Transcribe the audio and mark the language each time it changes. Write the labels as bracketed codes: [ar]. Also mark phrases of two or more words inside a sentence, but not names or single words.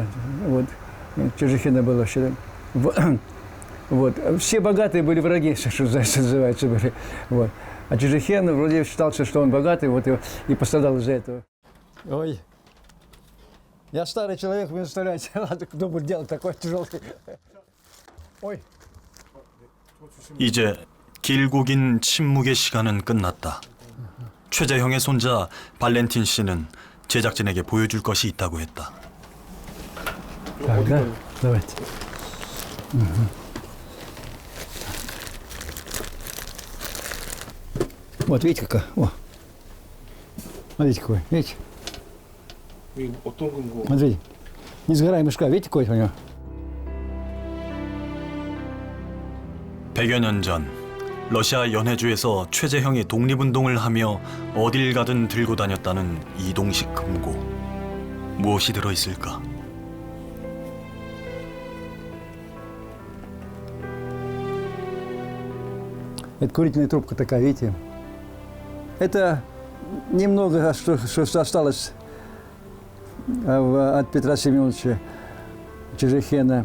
[ru] Вот. Чижихина был вообще. Вот. Все богатые были враги, что называется, были. Вот. А Чижихин вроде считался, что он богатый, вот и пострадал из-за этого. Ой, я старый человек, вы представляете, ладно, кто будет делать такой тяжелый. Ой. [ko] 이제 길고 긴 침묵의 시간은 끝났다. 최재형의 손자 발렌틴 씨는 제작진에게 보여줄 것이 있다고 했다. [ru] Так, да? Давайте. Вот видите какая? О. Смотрите какой, видите? [ko] 이 어떤 근거? [ru] Смотрите. Несгораемый шкаф, видите какой у него? [ko] 100여 년 전 러시아 연해주에서 최재형이 독립운동을 하며 어딜 가든 들고 다녔다는 이동식 금고. 무엇이 들어있을까? [ru] Это курительная трубка такая, видите? Это немного, что осталось от Петра Семеновича Чижихина.